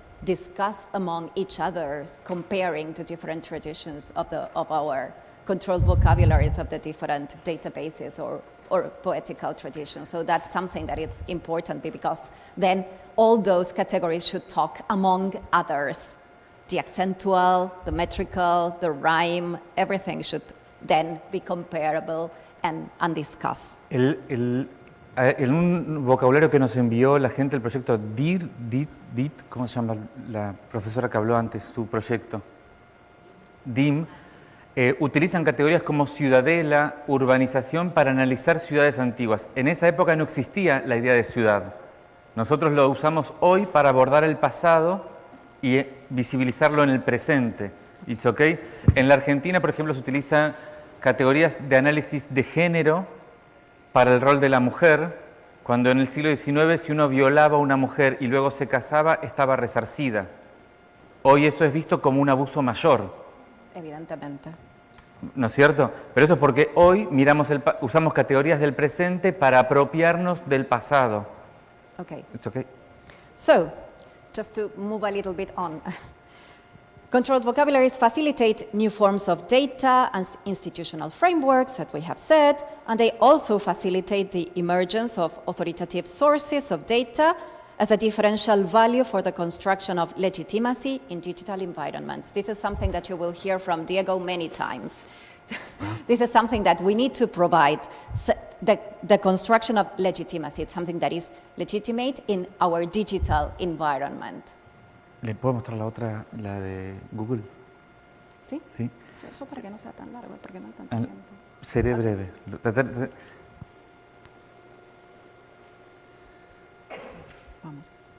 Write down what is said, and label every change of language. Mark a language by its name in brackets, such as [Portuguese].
[English] discuss among each other, comparing the different traditions of our controlled vocabularies of the different databases or poetical traditions. So that's something that is important because then all those categories should talk among others. The accentual, the metrical, the rhyme, everything should then be comparable and discussed. [Spanish] En un vocabulario que nos envió la gente del proyecto DIT, ¿cómo se llama la profesora que habló antes, su proyecto? DIM, utilizan categorías como ciudadela, urbanización para analizar ciudades antiguas. En esa época no existía la idea de ciudad. Nosotros lo usamos hoy para abordar el pasado y visibilizarlo en el presente. [English] It's okay. [Spanish] En la Argentina, por ejemplo, se utilizan categorías de análisis de género para el rol de la mujer, cuando en el siglo XIX si uno violaba a una mujer y luego se casaba, estaba resarcida. Hoy eso es visto como un abuso mayor. Evidentemente. ¿No es cierto? Pero eso es porque hoy usamos categorías del presente para apropiarnos del pasado. [English] Okay. It's okay. So, just to move a little bit on. Controlled vocabularies facilitate new forms of data and institutional frameworks that we have said, and they also facilitate the emergence of authoritative sources of data as a differential value for the construction of legitimacy in digital environments. This is something that you will hear from Diego many times. This is something that we need to provide. So the construction of legitimacy, it's something that is legitimate in our digital environment. [Spanish] ¿Le puedo mostrar la otra, la de Google? ¿Sí? Sí. Eso para que no sea tan largo, porque no hay tanto tiempo. Seré breve. Vamos.